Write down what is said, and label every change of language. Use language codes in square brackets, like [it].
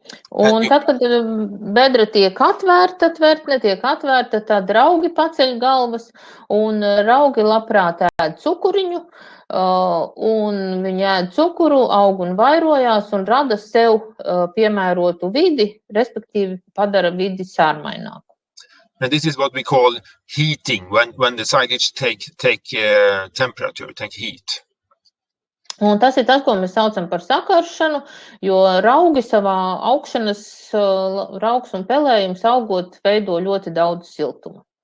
[lv] Un tad, kad bedra tiek atvērta, tvertne tiek atvērta, tad raugi paceļ galvas, un raugi labprāt ēd cukuriņu, un viņi ēd cukuru, aug un vairojās, un rada sev piemērotu vidi, respektīvi padara vidi sārmaināku. [en] And this is what we call heating, when the silage take temperature, take heat. [lv] Un tas ir tas, ko mēs saucam par sakaršanu, jo raugi savā augšanas, raugs un pelējums augot veido ļoti daudz siltuma.